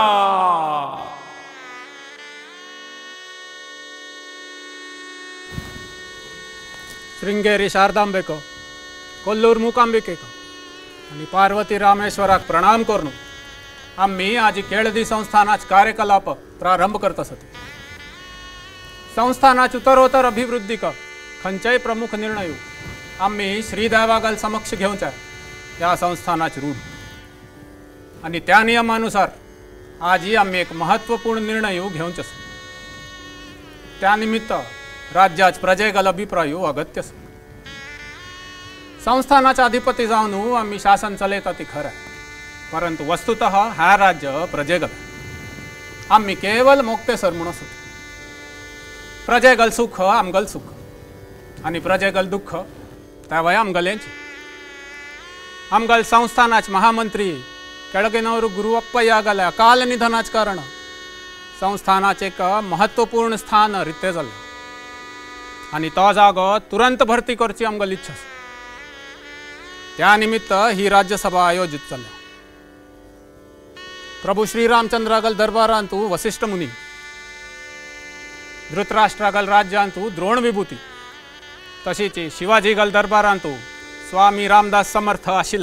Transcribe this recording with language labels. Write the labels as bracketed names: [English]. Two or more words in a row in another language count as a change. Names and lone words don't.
[Konkani] श्रृंगेरी शारदांबेको कोल्लूर मुकांबिकेको आणि पार्वती रामेश्वराक प्रणाम करून आम्ही आज केळदी संस्थानाच कार्यकलाप प्रारंभ करत असत. संस्थानाची उत्तरोत्तर अभिवृद्धीक खंयच्याय प्रमुख निर्णय आम्ही श्रीदेवागल समक्ष घेवच्या या संस्थानाची रूढ आणि त्या नियमानुसार आजही आम्ही एक महत्वपूर्ण निर्णय घेवचे आसा. त्या निमित्त राज्याच प्रजेगल अभिप्राय अगत्य आसा. संस्थानाचा अधिपती जावन आम्ही शासन चलयता ती खरं, परंतु वस्तुतः हा राज्य प्रजेगल आम्ही केवळ मोक्तेसर म्हणून असतो. प्रजेगल सुख आमगल सुख आणि प्रजेगल दुःख त्यावय आमगलेंचे. आमगल संस्थानाच महामंत्री केळगिनवर गुरु अप्पय्यागल अकाल निधनाच कारण संस्थानाचे एक महत्वपूर्ण स्थान रित्ते जाल्ले आणि तो जागो तुरंत भरती करची आमगल इच्छा. त्या निमित्त ही राज्यसभा आयोजित जाल्या. प्रभू श्रीरामचंद्रागल दरबारांतू वसिष्ठ मुनी, धृतराष्ट्रागल राज्यांतू द्रोण विभूती, तशीच शिवाजीगल दरबारांतू स्वामी रामदास समर्थ आशिल्ले.